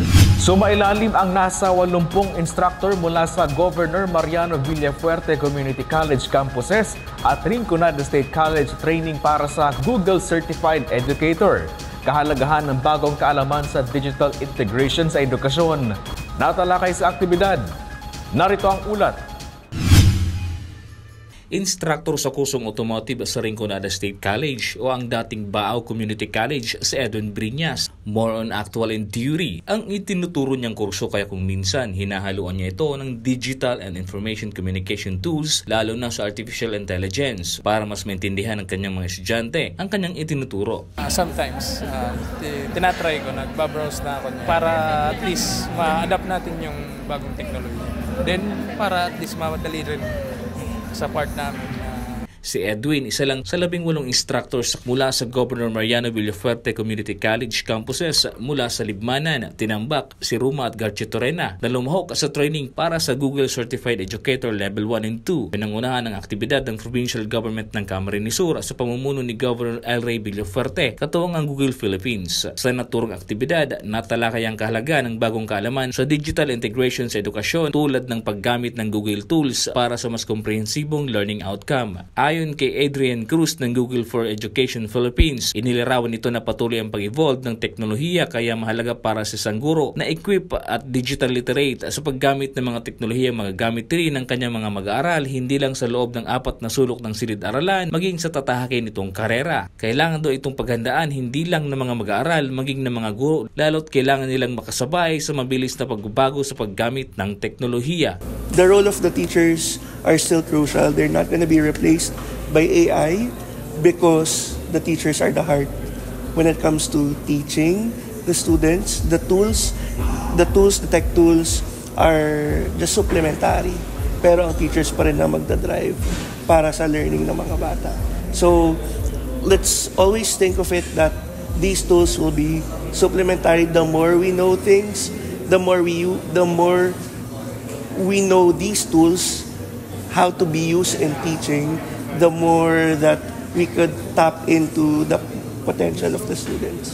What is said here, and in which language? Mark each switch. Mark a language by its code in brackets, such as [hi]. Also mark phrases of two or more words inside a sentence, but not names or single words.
[tl] Sumailalim ang nasa 80 instructor mula sa Governor Mariano Villafuerte Community College campuses at Rinconada State College training para sa Google Certified Educator. Kahalagahan ng bagong kaalaman sa [en] digital integration [tl] sa edukasyon. Natalakay sa aktibidad. Narito ang ulat. Instructor sa kursong automotive sa Rinconada State College o ang dating Baao Community College si Edwin Briñas. [en] More on actual and theory [tl] ang itinuturo niyang kurso, kaya kung minsan hinahaluan niya ito ng [en] digital and information communication tools [tl] lalo na sa [en] artificial intelligence [tl] para mas maintindihan ng kanyang mga estudyante ang kanyang itinuturo. Sometimes tinatry ko, nagbabrowse na ako niya para [en] at least [tl] ma-adapt natin yung bagong technology. Then para [en] at least [tl] mamadali rin sa part namin. Si Edwin, isa lang sa 18 instructors mula sa Governor Mariano Villafuerte Community College campuses mula sa Libmanan, Tinambak, Siruma at Garchitorena na lumahok sa training para sa Google Certified Educator Level 1 and 2. Pinangunahan ng aktibidad ng [en] provincial government [tl] ng Camarines Sur sa pamumuno ni Governor El Rey Villafuerte, katuwang ang Google Philippines. Sa naturang aktibidad, natalakay ang kahalaga ng bagong kaalaman sa [en] digital integration [tl] sa edukasyon tulad ng paggamit ng Google Tools para sa mas komprehensibong [en] learning outcome. [tl] Ayon kay Adrian Cruz ng Google for Education Philippines, inilarawan nito na patuloy ang pag-evolve ng teknolohiya kaya mahalaga para sa isang guro na equip at [en] digital literate [tl] sa paggamit ng mga teknolohiya magagamit rin ng kanyang mga mag-aaral hindi lang sa loob ng 4 na sulok ng silid-aralan maging sa tatahakin nitong karera. Kailangan daw itong paghandaan hindi lang ng mga mag-aaral maging ng mga guro lalo't kailangan nilang makasabay sa mabilis na pagbabago sa paggamit ng teknolohiya. [en] The role of the teachers are still crucial. They're not going to be replaced by AI because the teachers are the heart when it comes to teaching the students. The tech tools are just supplementary. [tl] Pero ang teachers pa rin na magdadrive para sa learning ng mga bata. [en] So, let's always think of it that these tools will be supplementary. The more we know things, the more we know these tools, how to be used in teaching, the more that we could tap into the potential of the students.